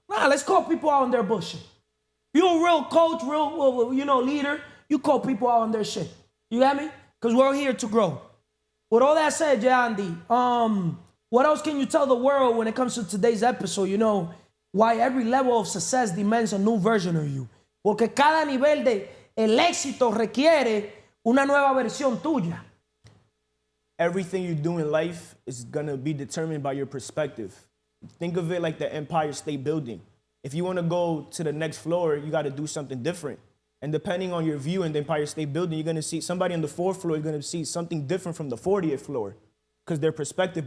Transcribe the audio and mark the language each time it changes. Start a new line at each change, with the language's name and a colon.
English: Nah, let's call people out on their bullshit. You're a real coach, real leader, you call people out on their shit. You got me? Because we're here to grow. With all that said, Andy, what else can you tell the world when it comes to today's episode? You know, why every level of success demands a new version of you.
Spanish: Porque cada nivel de el éxito requiere una nueva versión tuya.
English: Everything you do in life is gonna be determined by your perspective. Think of it like the Empire State Building. If you wanna go to the next floor, you gotta do something different. And depending on your view in the Empire State Building, you're gonna see somebody on the 4th floor is gonna see something different from the 40th floor because their perspective.